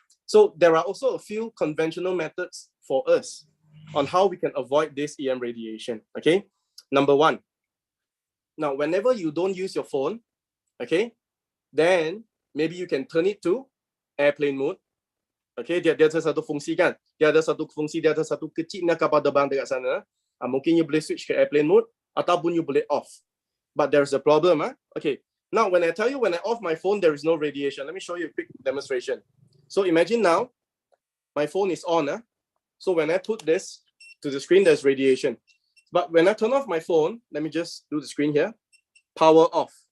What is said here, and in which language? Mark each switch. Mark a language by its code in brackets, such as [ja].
[en] So there are also a few conventional methods for us on how we can avoid this EM radiation, okay? Number one, now whenever you don't use your phone, okay, then maybe you can turn it to airplane mode. [ms] Okay, dia ada satu fungsi kan? Dia ada satu fungsi, dia ada satu kecilnya kapal terbang dekat sana. Mungkin you boleh switch ke airplane mode ataupun you boleh off. [en] But there's a problem, okay. Now, when I tell you, when I off my phone, there is no radiation. Let me show you a quick demonstration. So imagine now, my phone is on. So when I put this to the screen, there's radiation. But when I turn off my phone, let me just do the screen here. Power off.